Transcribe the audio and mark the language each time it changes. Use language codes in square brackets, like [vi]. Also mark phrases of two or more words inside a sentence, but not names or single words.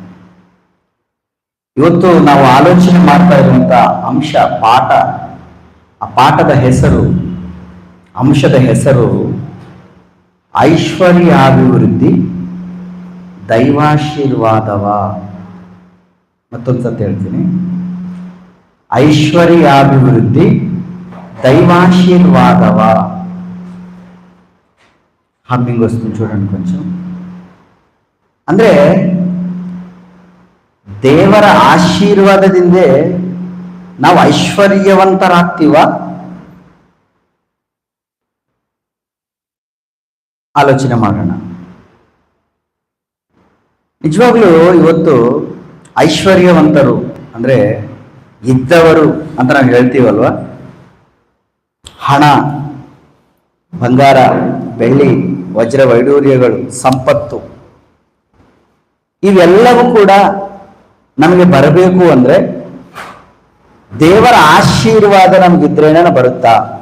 [kn] ಇವತ್ತು ನಾವು ಆಲೋಚನೆ ಮಾಡ್ತಾ ಇರುವಂತ ಅಂಶ, ಪಾಠ, ಆ ಪಾಠದ ಹೆಸರು, ಅಂಶದ ಹೆಸರು ಐಶ್ವರ್ಯಾಭಿವೃದ್ಧಿ ದೈವಾಶೀರ್ವಾದವ. ಮತ್ತೊಂದ್ಸತಿ ಹೇಳ್ತೀನಿ, ಐಶ್ವರ್ಯಾಭಿವೃದ್ಧಿ దైవాశీర్వాదవ. [te] హమ్మింగ్ వస్తుంది చూడండి కొంచెం. [kn] ಅಂದ್ರೆ ದೇವರ ಆಶೀರ್ವಾದದಿಂದ ನಾವು ಐಶ್ವರ್ಯವಂತರಾಗ್ತೀವ? ಆಲೋಚನೆ ಮಾಡೋಣ. ನಿಜವಾಗ್ಲೂ ಇವತ್ತು ಐಶ್ವರ್ಯವಂತರು ಅಂದ್ರೆ ಇದ್ದವರು ಅಂತ ನಾವು ಹೇಳ್ತೀವಲ್ವ, ಹಣ, ಬಂಗಾರ, ಬೆಳ್ಳಿ, ವಜ್ರ ವೈಡೂರ್ಯಗಳು, ಸಂಪತ್ತು, ಇವೆಲ್ಲವೂ ಕೂಡ ನಮಗೆ ಬರಬೇಕು ಅಂದ್ರೆ ದೇವರ ಆಶೀರ್ವಾದ ನಮಗಿದ್ರೇನ ಬರುತ್ತಾ?